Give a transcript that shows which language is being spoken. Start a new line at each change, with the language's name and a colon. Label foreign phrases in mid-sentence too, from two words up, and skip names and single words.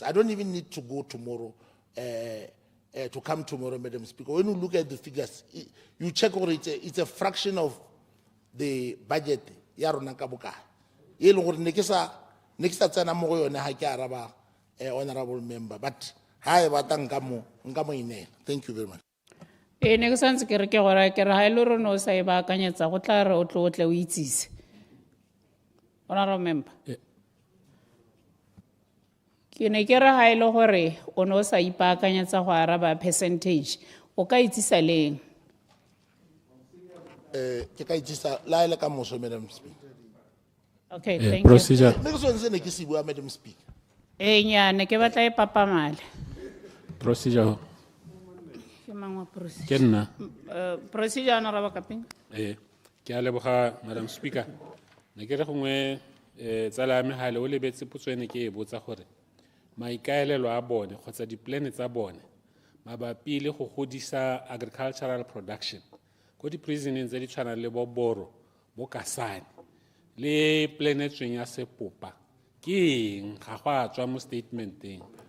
English: I don't even need to go tomorrow, to come tomorrow, Madam Speaker. When you look at the figures, you check or it's a fraction of the budget. Honorable member, but thank you very much.
Tswana: Ne ke santse ke re ke gore ke re ha ile rona o sa e baakanyetsa go tla re o tle o itsise.
English: Honorable member.
Tswana: Ke ne ke re ha ile gore o no sa ipaakanyetsa go araba percentage o ka itsisa leng? Ke ka itsisa la ile ka moso,
English: Madam Speaker. Okay, thank procedure. you.
Tswana: Ne ke sone se ne ke se bua,
English: Madam Speaker.
Tswana: Nya ne ke batla e papamale. Procedure. Ke mangwa procedure. Ke nna.
English: Procedure Honorable Kaping.
Tswana: Ke a leboga
English: Madam Speaker.
Tswana: Ne ke re gongwe tsala ya me ha le o lebetse potso ene ke e botsa gore maikaelelo a bone kgotsa di-plan tsa bone mabapi le go godisa
English: agricultural production
Tswana: ko di-prisoneng tse di tshwanang le bo Boro bo Kasane le plan e tsweng ya Sepopa ke eng ga go a tswa mo statementeng?